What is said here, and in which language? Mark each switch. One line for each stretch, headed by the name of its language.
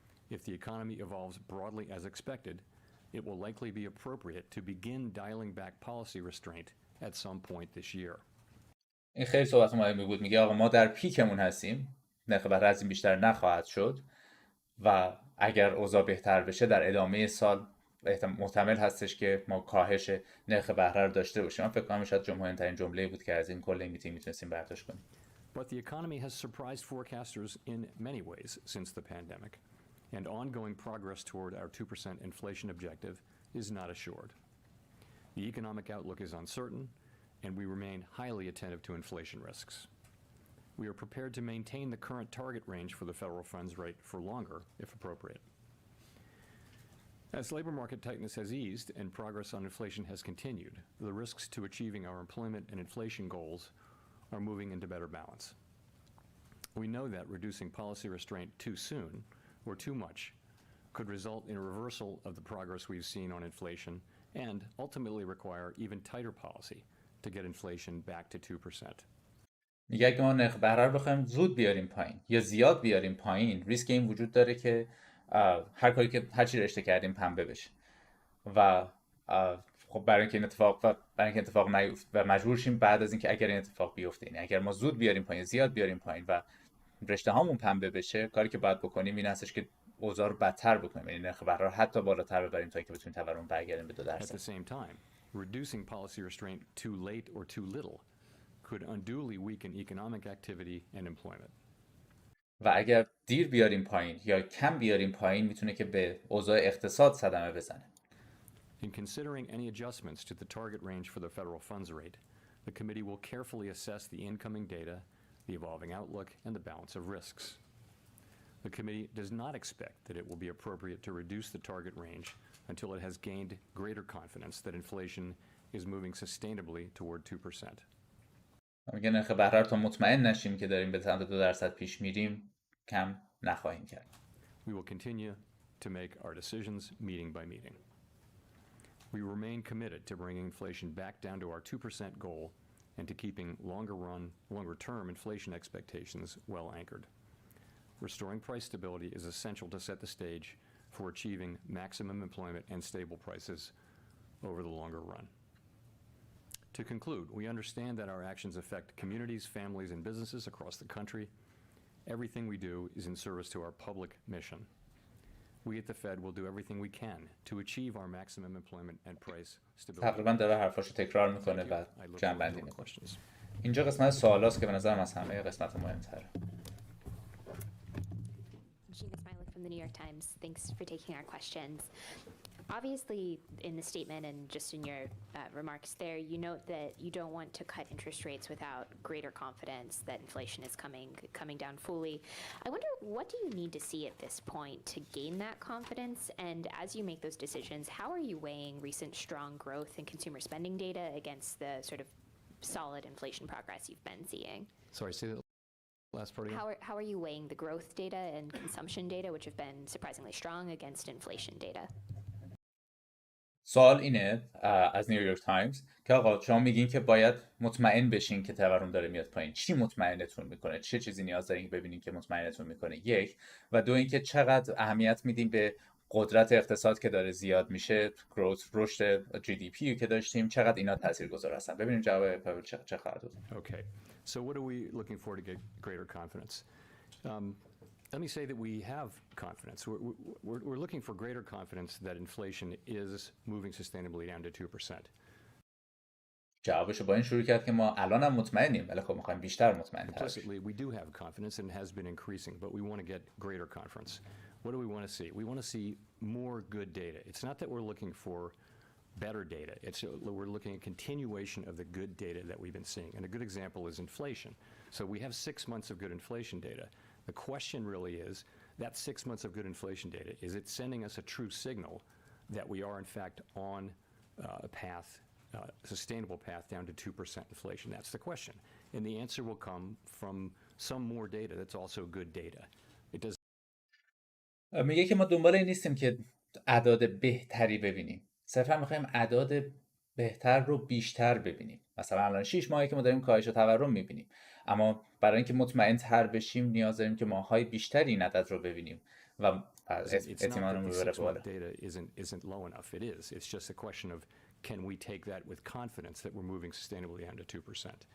English: If the economy evolves broadly as expected, it will likely be appropriate to begin dialing back policy restraint at some point this year.
Persian: این خیلی صحبت مهمی بود. میگه آقا ما در پیکمون هستیم، نرخ بهره از این بیشتر نخواهد شد و اگر اوضاع بهتر بشه در ادامه سال محتمل هستش که ما کاهش نرخ بهره رو داشته باشیم. من فکر کنم شاید مهمترین جمله‌ای بود که از این کل میتینگ میتونستیم برداشت کنیم.
English: But the economy has surprised forecasters in many ways since the pandemic. And ongoing progress toward our 2% inflation objective is not assured. The economic outlook is uncertain, and we remain highly attentive to inflation risks. We are prepared to maintain the current target range for the federal funds rate for longer, if appropriate. As labor market tightness has eased and progress on inflation has continued, the risks to achieving our employment and inflation goals are moving into better balance. We know that reducing policy restraint too soon or too much could result in a reversal of the progress we've seen on inflation and ultimately require even tighter policy to get inflation back to 2%.
Persian: میگه اگه ما نرخ بهره رو بخوایم زود بیاریم پایین یا زیاد بیاریم پایین، ریسک این وجود داره که هر کاری که هر چی رشته کردیم پنبه بشه و خب برای اینکه این اتفاق نیفته و مجبور شیم بعد از اینکه اگر این اتفاق بیفته، یعنی اگر ما زود بیاریم پایین، زیاد بیاریم پایین و رشته هامون پنبه بشه، کاری که باید بکنیم این هستش که اوضاع رو بدتر بکنیم، یعنی نرخ بهره رو حتی بالاتر ببریم تا اینکه بتونیم تورم برگردیم به 2%.
English: At the same time, reducing policy restraint too late or too little could unduly weaken economic activity and employment.
Persian: و اگر دیر بیاریم پایین یا کم بیاریم پایین میتونه که به اوضاع اقتصاد صدمه بزنه.
English: In considering any adjustments to the target range for the federal funds rate, The committee will carefully assess the incoming data, the evolving outlook, and the balance of risks. The committee does not expect that it will be appropriate to reduce the target range until it has gained greater confidence that inflation is moving sustainably toward 2%.
Persian: میگه نرخ بهره رو تا مطمئن نشیم که داریم به سمت 2% پیش میریم کم نخواهیم کرد.
English: We will continue to make our decisions meeting by meeting. We remain committed to bringing inflation back down to our 2% goal and to keeping longer-term inflation expectations well anchored. Restoring price stability is essential to set the stage for achieving maximum employment and stable prices over the longer run. To conclude, we understand that our actions affect communities, families, and businesses across the country. Everything we do is in service to our public mission. We at the Fed will do everything we can to achieve our maximum employment and price stability.
Persian: تقریبا داره حرفاشو تکرار میکنه و جمع‌بندی میکنه. اینجا قسمت سوالاست که به نظرم از همه قسمت مهم‌تره.
English: From the New York Times. Thanks for taking our questions. Obviously, in the statement and just in your remarks there, you note that you don't want to cut interest rates without greater confidence that inflation is coming down fully. I wonder, what do you need to see at this point to gain that confidence? And as you make those decisions, how are you weighing recent strong growth in consumer spending data against the sort of solid inflation progress you've been seeing? Sorry, say that last part again. How are you weighing the growth data and consumption data, which have been surprisingly strong, against inflation data?
Persian: سوال اینه از نیویورک تایمز که آقا شما میگین که باید مطمئن بشین که تورم داره میاد پایین. چی مطمئنتون میکنه؟ چه چیزی نیاز دارین که ببینین که مطمئنتون میکنه؟ یک و دو اینکه چقدر اهمیت میدین به قدرت اقتصاد که داره زیاد میشه، گروث، رشد جی دی پی که داشتیم، چقدر اینا تاثیرگذار هستن. ببینیم جواب پاول چه خواهد بود.
English: Okay. So what are we looking for to get greater confidence? Let me say that we have confidence. We're looking for greater confidence that inflation is moving sustainably down to 2%.
Persian: جوابشو با این شروع کرد که ما الان هم مطمئنیم ولی خب می‌خوایم بیشتر مطمئن تر بشیم.
English: Implicitly, we do have confidence and it has been increasing, but we want to get greater confidence. What do we want to see? We want to see more good data. It's not that we're looking for better data. We're looking at continuation of the good data that we've been seeing. And a good example is inflation. So we have 6 months of good inflation data. The question really is, that 6 months of good inflation data, is it sending us a true signal that we are in fact on a path, sustainable path down to 2% inflation? That's the question. And the answer will come from some more data that's also good data. It does.
Persian: میگه که ما دنبال این نیستیم که اعداد بهتری ببینیم. صرفا میخوایم اعداد بهتر رو بیشتر ببینیم. مثلا الان 6 ماهی که ما داریم کاهش تورم میبینیم. اما برای اینکه مطمئن تر بشیم نیاز داریم که ماهای بیشتری این عدد رو ببینیم و اعتمادمون رو ببره بالا.
English: Data isn't low enough. It is. It's just a question of can we take that with confidence that we're moving sustainably down to 2%.